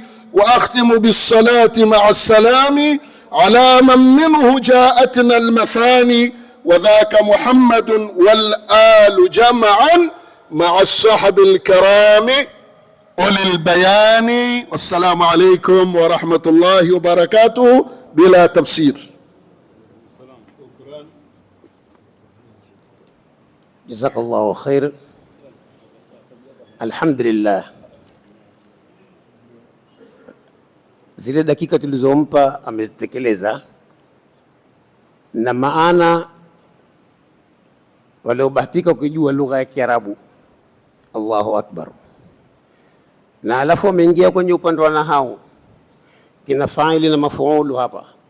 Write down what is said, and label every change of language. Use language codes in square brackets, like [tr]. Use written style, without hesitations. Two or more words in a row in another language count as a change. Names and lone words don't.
[ar] وأختم بالصلاة مع السلام على من منه جاءتنا المثاني، وذاك محمد والآل جمعا مع الصحب الكرام أولي البيان. والسلام عليكم ورحمة الله وبركاته بلا تفسير. جزاك الله خير. Alhamdulillah, [sw] zile dakika tulizompa ametekeleza, na maana waliobahatika kujua lugha ya Kiarabu [ar] الله أكبر. [sw] Na alafu ameingia kwenye upande wa nahau, kina faili na mafuulu hapa.